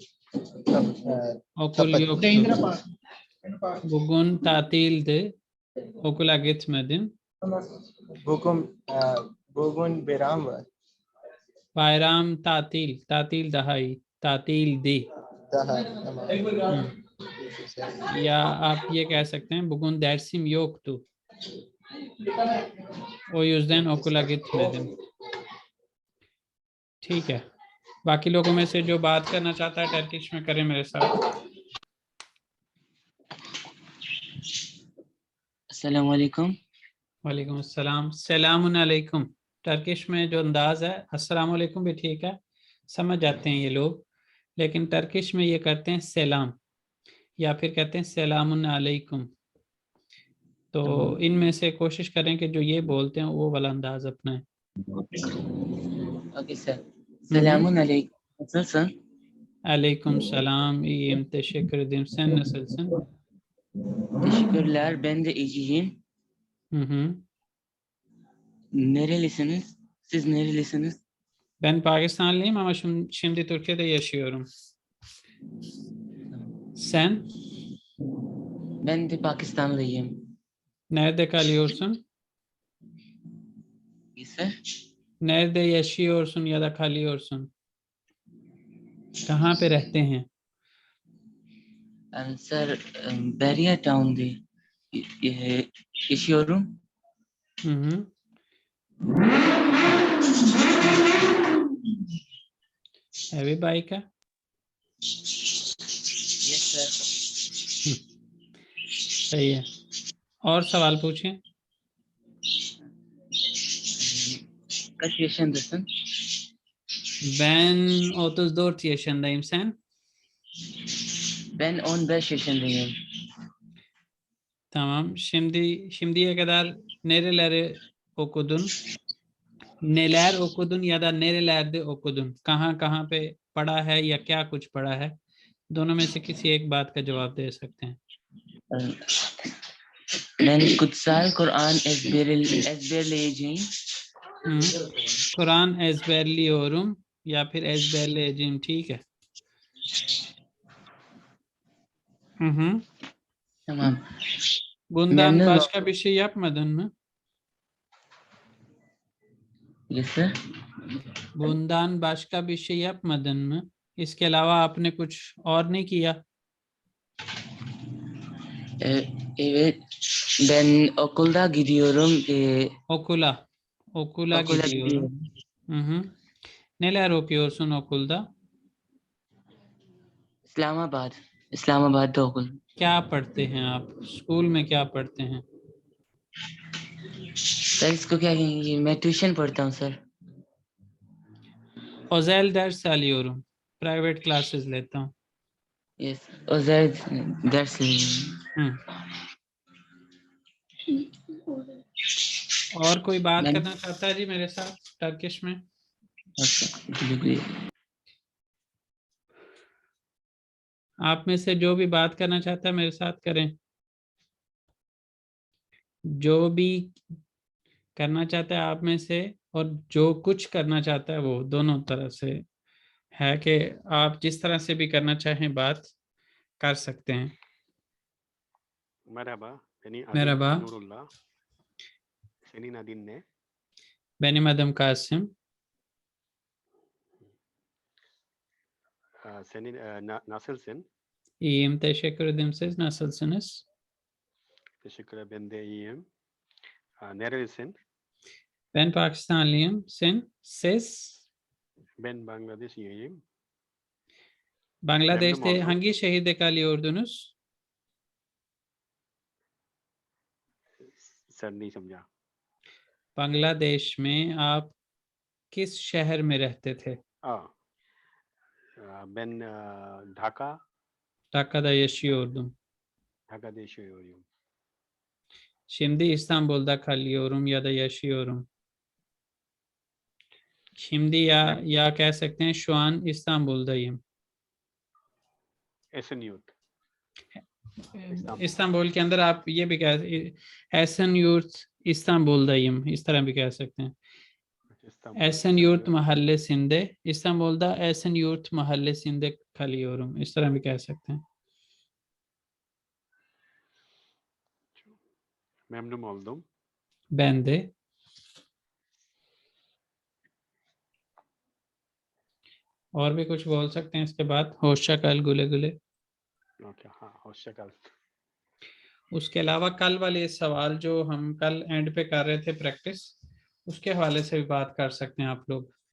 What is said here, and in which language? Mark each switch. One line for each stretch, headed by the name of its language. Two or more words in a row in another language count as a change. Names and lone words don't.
Turkish: Okul yoktu. Bugün tatildi. Okula gitmedin. bugün bayram var. Bayram tatil. Tatil daha iyi. Tatildi. Daha tamam.
Hindi: या आप ये कह सकते हैं
Turkish: bugün dersim yoktu. O yüzden okula gitmedim.
Hindi: ठीक है. बाकी लोगों में से जो बात करना चाहता है टर्किश में करे मेरे साथ. अस्सलाम वालेकुम. वालेकुम अस्सलाम। सलामुन अलैकुम टर्किश में जो अंदाज है, अस्सलाम वालेकुम भी ठीक है, समझ जाते हैं ये लोग, लेकिन टर्किश में ये करते हैं सलाम या फिर कहते हैं सलामुन अलैकुम। तो इनमें से कोशिश करें कि जो ये बोलते हैं वो वाला अंदाज अपनाएं।
English: okay sir.
Turkish: Selamun aleyküm. Nasılsın? Aleyküm selam, iyiyim, teşekkür ederim. Sen nasılsın? Teşekkürler. Ben de iyiyim. Hı hı. Nerelisiniz? Siz nerelisiniz? Ben Pakistanlıyım ama şimdi Türkiye'de yaşıyorum. Sen Ben de Pakistanlıyım. nerede kalıyorsun? Sir. Nerede yaşıyorsun ya da kalıyorsun?
Hindi: कहाँ पे रहते हैं?
Turkish: Sir, Beria Town'de yaşıyorum. Hı hı. Evi बाइक
English: Yes sir.
Hindi: सही है। और सवाल पूछें।
Turkish: Kaç yaşındasın? Ben 34 yaşındayım, sen? Ben 15 yaşındayım. Tamam. Şimdiye kadar nereleri okudun? Neler okudun ya da nerelerde okudun?
Hindi: कहाँ पे पढ़ा है या क्या कुछ पढ़ा है? दोनों में से किसी एक बात का जवाब दे सकते हैं।
Turkish: Ben kutsal Kur'an ezberleyeceğim.
Hindi: कुरान ezberliyorum या फिर ezberleyeceğim, ठीक है।
Turkish: Tamam. Bundan Memnun başka bir şey yapmadın mı?
English: Yes sir.
Turkish: Bundan başka bir şey yapmadın mı?
Hindi: इसके अलावा आपने कुछ और नहीं किया?
Turkish: Evet. Ben okulda gidiyorum. Okula Okula gidiyorum. gidiyorum. Hı hı. Neler okuyorsun okulda? इस्लामाबाद okul.
Hindi: क्या पढ़ते हैं आप? स्कूल में क्या पढ़ते हैं? सर इसको क्या कहेंगे? मैं ट्यूशन पढ़ता हूँ सर.
Turkish: Özel ders alıyorum.
English: Private classes
Hindi: लेता हूँ.
Turkish: Yes. Özel ders
Hindi: हम्म। और कोई बात मैं- करना चाहता है जी मेरे साथ टर्किश में? आप में से जो भी बात करना चाहता है मेरे साथ करें। जो भी करना चाहता है आप में से और जो कुछ करना चाहता है वो दोनों तरह से है कि आप जिस तरह से भी करना चाहें बात कर सकते हैं।
Turkish: Merhaba, beni adım Merhaba, Nurullah. Senin adın ne? benim adım Kasım. Senin nasılsın? İyiyim, teşekkür ederim. Siz nasılsınız? Teşekkür ederim, ben de iyiyim. Nerelisin? Ben Pakistanlıyım. Sen? Siz? Ben Bangladeşliyim. Bangladeş'te Memnun oldum. hangi şehirde kalıyordunuz?
Hindi: Sir नहीं समझा. बांग्लादेश में आप किस शहर में रहते थे?
Turkish: Ben Dhaka, Dhakka'da yaşıyordum. Dhaka'da yaşıyorum. Şimdi İstanbul'da kalıyorum ya da yaşıyorum. Şimdi ya
Hindi: कह सकते हैं
Turkish: şu an İstanbul'dayım. Esenyurt.
Hindi: इस्तांबुल के अंदर आप ये भी कह एहसन यूर्ट İstanbul'dayım इस तरह भी कह सकते हैं।
Turkish: Ehsen Yurt Mahallesi'nde, İstanbul'da Ehsen Yurt Mahallesi'nde kalıyorum.
Hindi: इस तरह भी कह सकते हैं।
Turkish: Memnun oldum. Ben de।
Hindi: और भी कुछ बोल सकते हैं इसके बाद?
Turkish: hoşça kal güle güle. Okay, हाँ, hoşça kal.
Hindi: उसके अलावा कल वाले सवाल जो हम कल एंड पे कर रहे थे प्रैक्टिस, उसके हवाले से भी बात कर सकते हैं आप लोग।